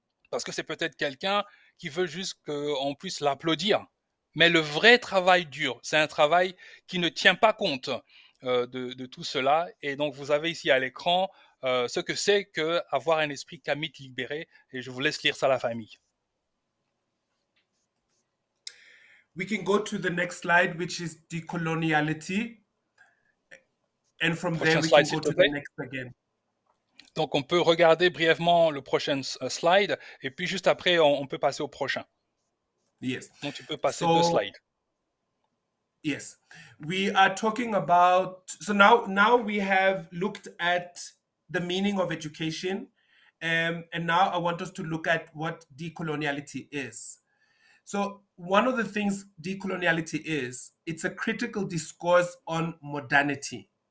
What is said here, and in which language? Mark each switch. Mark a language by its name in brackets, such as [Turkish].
[French] Parce que c'est peut-être quelqu'un qui veut juste qu'on puisse l'applaudir. Mais le vrai travail dur, c'est un travail qui ne tient pas compte de tout cela. Et donc, vous avez ici à l'écran ce que c'est qu'avoir un esprit kamit libéré. Et je vous laisse lire ça à la famille. [English] We can go to the next slide, which is decoloniality. And from there, we can go to the next again. [French] Donc, on peut regarder brièvement le prochain slide. Et puis, juste après, on peut passer au prochain. [English] Yes. [French] Donc, tu peux passer 2 slides. [English] Yes. We are talking about, so now we have looked at the meaning of education. And now I want us to look at what decoloniality is. So one of the things decoloniality is, it's a critical discourse on modernity.